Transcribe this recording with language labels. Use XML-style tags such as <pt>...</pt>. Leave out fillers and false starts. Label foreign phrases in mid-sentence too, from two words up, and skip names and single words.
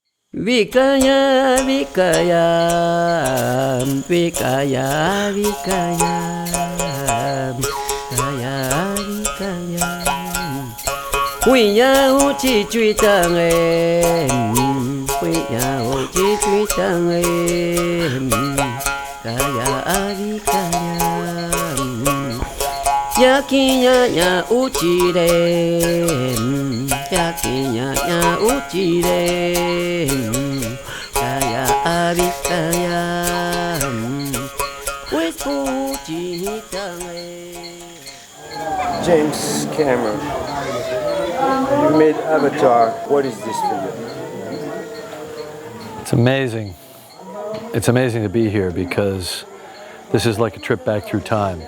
<en>Vikaya, Vikaya, Vikaya, Vikaya, Vikaya, Vikaya. Huy ya hu chi chui tang em, huy ya hu chi chui tang em, Kaya, Vikaya. Yakinya ya uchire, yakinya ya uchire, kaya abikaya, James Cameron, you made Avatar. What is this for you? It's amazing. It's amazing to be here because this is like a trip back through time.</en>